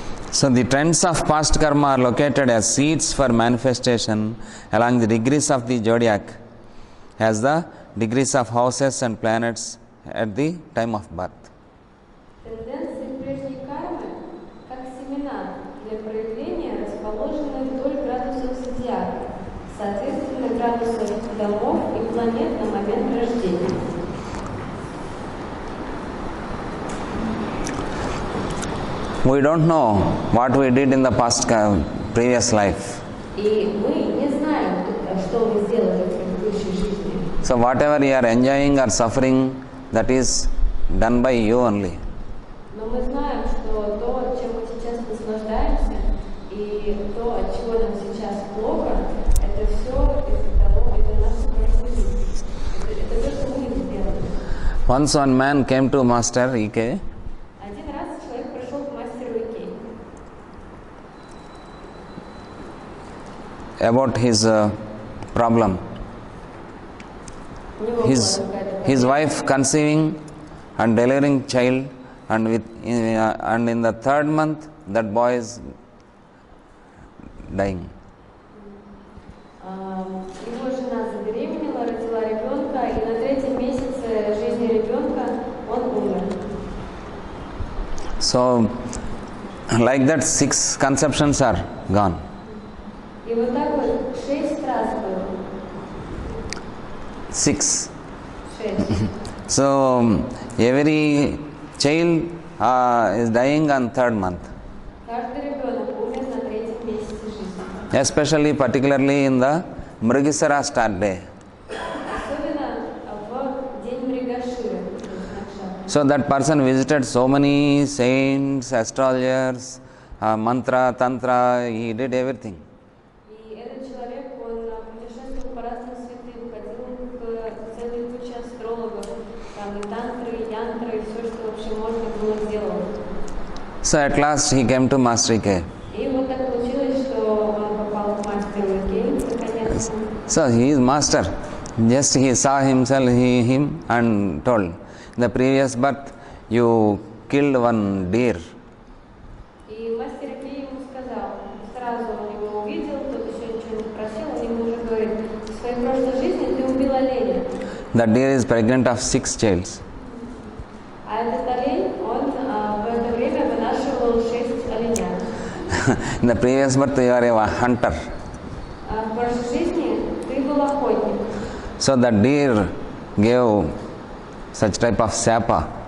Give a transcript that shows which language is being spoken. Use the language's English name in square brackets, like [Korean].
[English] So the trends of past karma are located as seeds for manifestation along the degrees of the zodiac, as the degrees of houses and planets at the time of birth. [Russian] Тенденции прежней кармы, как семена для проявления, расположены вдоль градусов зодиака, соответственно градусов домов и планет на момент рождения. [English] We don't know what we did in the previous life. [Russian] И мы не знаем, что мы сделали в предыдущей жизни. [English] So whatever you are enjoying or suffering, that is done by you only. [Russian] Но мы знаем, что то, чем мы сейчас наслаждаемся, и то, от чего нам сейчас плохо, это все из-за того, это наша прошлая жизнь. Это то, что мы сделали. [English] Once one man came to Master E.K. [Russian] Один раз человек пришел к мастеру Икей [English] about his problem. [Russian] У него была [English] His [Russian] какая-то [English] wife conceiving and delivering child, and in the third month that boy is dying. [Russian] Его жена забеременела, родила ребенка, и на третьем месяце жизни ребенка он умер. [English] So like that 6 conceptions are gone. [Russian] И вот так вот 6 раз было. [English] 6. 6. So every child is dying on third month, [Russian] Каждый ребенок умер на третьем месяце жизни. [English] especially particularly in the Mrigasara start day. [Russian] Особенно в день Мригаширы. [English] So that person visited so many saints, astrologers, mantra, tantra, he did everything. [Russian] И этот человек, он путешествовал по разным святым, ходил к целой куче астрологов, там и тантры, и янтры, и все, что вообще можно было сделать. [English] So at last he came to Master E.K. [Russian] И вот так получилось, что он попал к мастеру Икей, наконец-то. [English] So he is master. Just he saw him and told, in the previous birth you killed one deer. [Russian] И мастер Икей ему сказал, сразу он его увидел, тот еще ничего не спросил, он ему уже говорит, в своей прошлой жизни ты убил оленя. [English] That deer is pregnant of 6 childs. [Russian] А этот олень, он в это время вынашивал 6 оленят. [English] In the previous birth you are a hunter. [Russian] А в прошлой жизни ты был охотник. [English] So that deer gave such type of sapa.